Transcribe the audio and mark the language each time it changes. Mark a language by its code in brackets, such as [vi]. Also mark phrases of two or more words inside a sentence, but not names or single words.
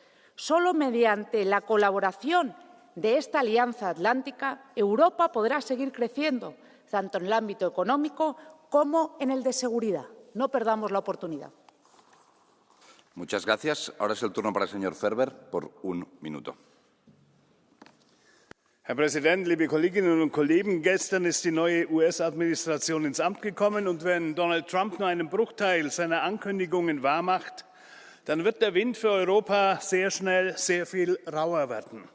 [es] Solo mediante la colaboración de esta alianza atlántica, Europa podrá seguir creciendo, tanto en el ámbito económico como en el de seguridad. No perdamos la oportunidad. Muchas gracias. Ahora es el turno para el señor Ferber por 1 minuto. [de] Herr Präsident, liebe Kolleginnen und Kollegen! Gestern ist die neue US-Administration ins Amt gekommen, und wenn Donald Trump nur einen Bruchteil seiner Ankündigungen wahrmacht, dann wird der Wind für Europa sehr schnell sehr viel rauer werden.